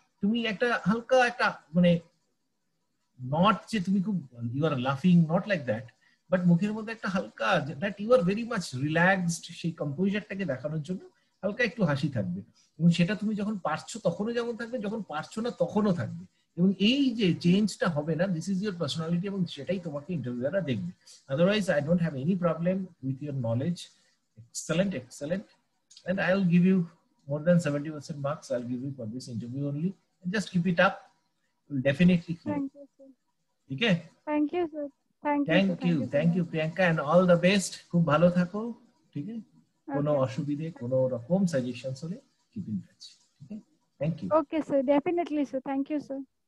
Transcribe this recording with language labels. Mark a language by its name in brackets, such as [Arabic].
[Bangla] তুমি একটা হালকা একটা মানে নট যে তুমি খুব ইউ আর লাফিং, নট লাইক দ্যাট, বাট মুখের মধ্যে একটা হালকা [English] that you are very much relaxed, [Bangla] সেই কম্পোজারটাকে দেখানোর জন্য হালকা একটু হাসি থাকবে, এবং সেটা তুমি যখন পারছো তখনও যেমন থাকবে, যখন পারছো না তখনও থাকবে, এবং এই যে চেঞ্জটা হবে না, [English] this is your personality, [Bangla] এবং সেটাই তোমাকে ইন্টারভিউয়াররা দেখবে। [English] Otherwise I don't have any problem with your knowledge, excellent excellent, and I'll give you more than 70% marks. I'll give you for this interview only, and just keep it up, you'll definitely clear. Thank you sir. Okay, thank you sir, thank you Priyanka, and all the best. [Bangla] খুব ভালো থাকো, ঠিক আছে, কোনো অসুবিধে কোনো রকম suggestions হলে [English] keep in touch. Okay, thank you. Okay sir, definitely sir, thank you sir.